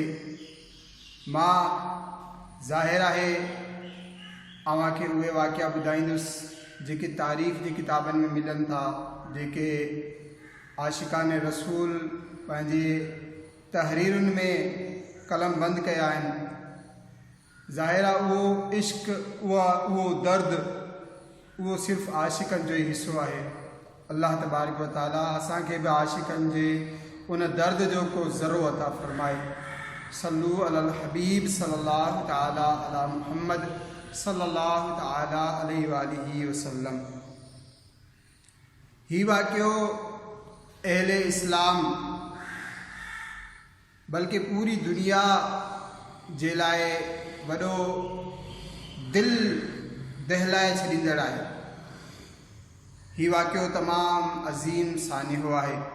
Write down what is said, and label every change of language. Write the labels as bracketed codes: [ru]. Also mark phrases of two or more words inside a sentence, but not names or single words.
[sd] मां ज़ाहिर आहे अव्हांखे उहे वाक़िआ ॿुधाईंदुसि जेके तारीख़ जी किताबनि में मिलनि था, जेके आशिकान रसूल पंहिंजे तहरीरुनि में कलम बंद कया आहिनि। ज़ाहिर आहे उहो इश्क उहो दर्द उहो सिर्फ़ु आशिकनि जो ई हिस्सो आहे। अल्लाह [ar] تبارك وتعالى [sd] असांखे बि आशिकनि जे उन दर्द जो को ज़रो अता फ़रमाए। [ar] صلوا على الحبيب صلى الله تعالى على محمد صلى الله تعالى عليه وسلم. [sd] ही वाक़ियो अहले इस्लाम बल्कि पूरी दुनिया जे लाइ वॾो दिलि दहलाए छॾींदड़ आहे। ही वाक़ियो तमामु अज़ीम सानिहो आहे।